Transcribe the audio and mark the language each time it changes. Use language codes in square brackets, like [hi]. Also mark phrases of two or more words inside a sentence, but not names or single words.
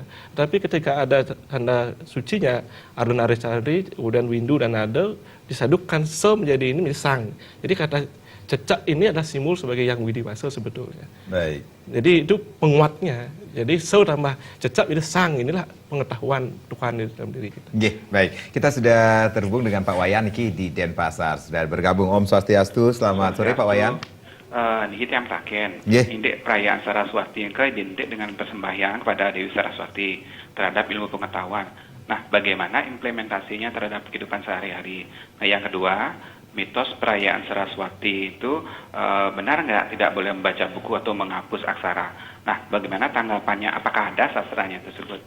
[id] Tapi ketika ada tanda sucinya Ardhanari Cari, kemudian Windu dan Nada, disadukan se menjadi ini menjadi sang. Jadi kata cecak ini adalah simbol sebagai yang widiwasa sebetulnya. Baik. Jadi itu penguatnya. Jadi se tambah cecak itu sang, inilah pengetahuan Tuhan di dalam diri kita. Baik. Kita sudah terhubung dengan Pak Wayan Niki di Denpasar. Sudah bergabung. Om Swastiastu. Selamat sore Pak Wayan. [ban] Niki tiang taken, [id] indek perayaan Saraswati yang identik dengan persembahyaan kepada Dewi Saraswati terhadap ilmu pengetahuan. Nah, bagaimana implementasinya terhadap kehidupan sehari-hari? Nah, yang kedua, mitos perayaan Saraswati itu benar nggak tidak boleh membaca buku atau menghapus aksara? Nah, bagaimana tanggapannya? Apakah ada sastranya tersebut?